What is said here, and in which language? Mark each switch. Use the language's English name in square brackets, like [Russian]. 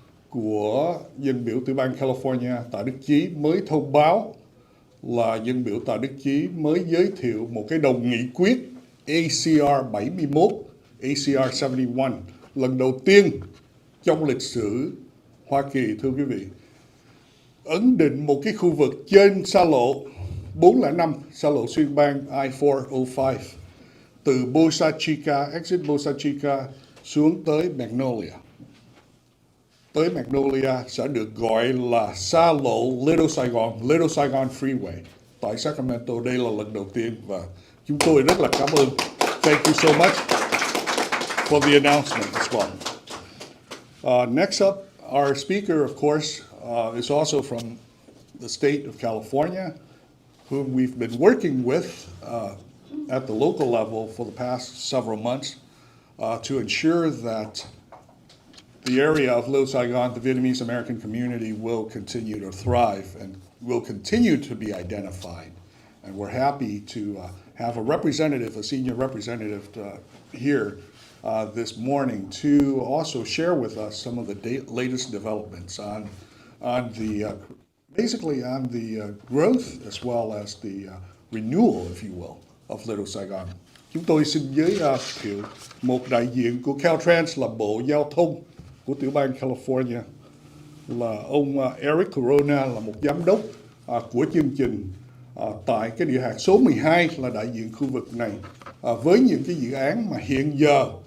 [Vietnamese] của dân biểu tiểu bang California Tạ Đức Chí mới thông báo là dân biểu Tạ Đức Chí mới giới thiệu một cái đồng nghị quyết ACR 71, ACR 71, lần đầu tiên trong lịch sử Hoa Kỳ, thưa quý vị, ấn định một cái khu vực trên xa lộ 405, xa lộ xuyên bang I-405, từ Bosa Chica, exit Bosa Chica xuống tới Magnolia. Tới Magnolia sẽ được gọi là xa lộ Little Saigon Freeway. Tại Sacramento, đây là lần đầu tiên và chúng tôi rất là cảm ơn. [English] Thank you so much for the announcement as well. Next up, our speaker, of course, is also from the state of California, whom we've been working with at the local level for the past several months to ensure that the area of Little Saigon, the Vietnamese American community, will continue to thrive and will continue to be identified. And we're happy to have a representative, a senior representative here this morning to also share with us some of the latest developments on the basically on the growth as well as the renewal, if you will, of Little Saigon. [Vietnamese] Chúng tôi xin giới thiệu một đại diện của Caltrans là Bộ Giao thông của tiểu bang California, là ông Eric Corona, là một giám đốc của chương trình tại cái địa hạt số 12, là đại diện khu vực này, với những cái dự án mà hiện giờ